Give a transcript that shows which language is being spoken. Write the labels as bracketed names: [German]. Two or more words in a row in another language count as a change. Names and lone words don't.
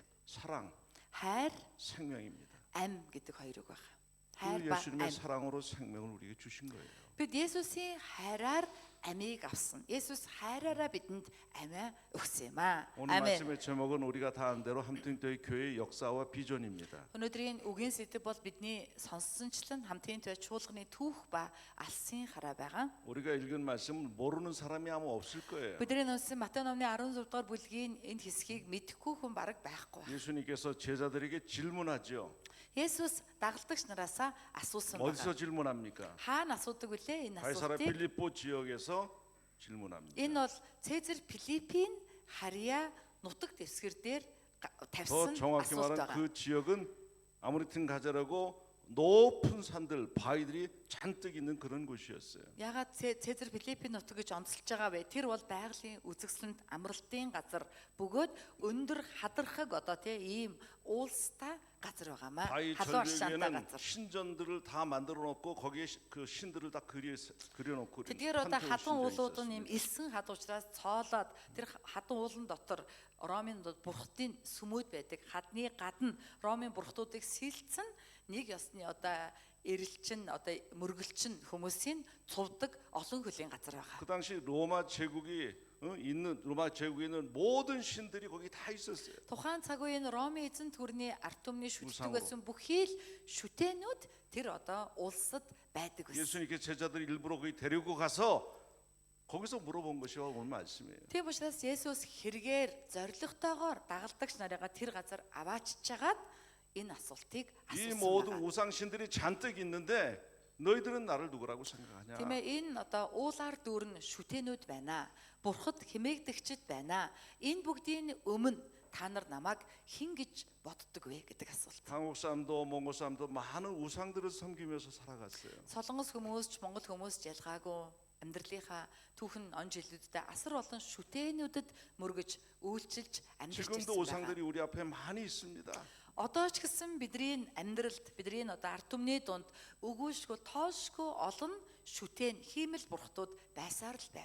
[Korean] 사랑, [Mongolian] хайр, [Korean] 생명입니다. [Mongolian] ам гэдэг хоёр үг байна. [Korean] 그 [Mongolian] хайр ба [Korean] 예수님의 [Mongolian] ам. [Korean] 사랑으로 생명을 우리에게 주신 거예요. [Mongolian] Бид Есүсийн хайраар амийг авсан. Есүс хайраараа бидэнд амиа өгсөн юм аа. [Korean] 오늘 아멘. 말씀의 제목은 우리가 다 아는 대로 함팅교회 교회의 역사와 비전입니다. [Mongolian] Өнөөдрийн үгийн сэдэв бол бидний сонссончлон хамтын төв чуулганы түүх ба алсын хараа байгаа. [Korean] 우리가 읽은 말씀은 모르는 사람이 아마 없을 거예요. [Mongolian] Бидний унсан Матай номны 16 дугаар бүлгийн энэ хэсгийг мэдэхгүй хүн бараг байхгүй байна. [Korean] 예수님께서 제자들에게 질문하죠. [Mongolian] Есүс дагалдагч нараасаа асуусан [Korean] 어디서 [Mongolian] байна. [Korean] 질문합니까? [Mongolian] Хаана асуудаг вүлээ энэ [Korean] 가이사라 [Mongolian] асуултыг? [Korean] 필리포 지역에서 질문합니다. [Mongolian] Энэ бол Цезар Филиппийн Харьяа нутаг дэвсгэр дээр [Korean] 더 [Mongolian] тавьсан [Korean] 정확히 [Mongolian] асуулт [Korean] 말하면 [Mongolian] байгаа. [Korean] 그 지역은 아무리튼 가자라고 높은 산들, 바위들이 잔뜩 있는 그런 곳이었어요. [Mongolian] Ягаад Цезар Филиппийн нутаг гэж онцолж байгаа вэ? Тэр бол байгалийн үзэсгэлэнт амралтын газар бөгөөд өндөр хадархаг одоо тийм ийм уулстай газар байгаамаа. [Korean] 바위 [Mongolian] Халуун шантай [Korean] 절벽에는 [Mongolian] газар. [Korean] 신전들을 다 만들어 놓고 거기에 그 신들을 다 그려 놓고 [Mongolian] Тэдгээр одоо хадан уулууд нь ийм элсэн хад учраас цоолоод тэр хадан уулан дотор Ромын бурхтын сүмүүд байдаг. Хадны гадна Ромын бурхтуудыг сэлцэн нэг ёсны одоо эрэлчин одоо мөргөлчин хүмүүсийн цувдаг олон хөлийн газар байгаа. [Korean] 그 당시 로마 제국이 있는 로마 제국에 있는 모든 신들이 거기 다 있었어요. [Mongolian] Тухайн цаг үеийн Ромын эзэнт гүрний арт түмний шүтдэг Усангу. байсан бүхий л шүтэнүүд тэр одоо улсад байдаг байсан. [Korean] 예수님께 제자들 일부러 거기 데리고 가서 거기서 물어본 것이 오늘 말씀이에요. [Mongolian] Тийм учраас Есүс хэрэгээр зоригтойгоор дагалдагч нарыгаа тэр газар авааччагаад энэ асуултыг [Korean] 이 [Mongolian] асуусан [Korean] 모든 [Mongolian] байна. [Korean] 우상 신들이 잔뜩 있는데 너희들은 나를 누구라고 생각하냐? [Mongolian] Тийм ээ энэ одоо уулаар дүүрэн шүтэнүүд байна. Бурхад хэмээгдэгчд байна. Энэ бүгдийн өмнө та нар намайг хэн гэж боддог вэ гэдэг асуулт. [Korean] 한국 사람도 몽골 사람도 많은 우상들을 섬기면서 살아갔어요. [Mongolian] Солонгос хүмүүс ч Монгол хүмүүс ч ялгаагүй амьдралынхаа түүхэн он жилүүдэд асар олон шүтэнүүдэд мөргөж үйлчилж амьдарч [Korean] 지금도 [Mongolian] ирсэн байна. [Korean] 우상들이 우리 앞에 많이 있습니다. [Mongolian] Одоо ч гэсэн бидний амьдралд бидний одоо арт түмний дунд өгүүлшгүй тоошгүй олон шүтэн хиймэл бурхтууд байсаар л байна.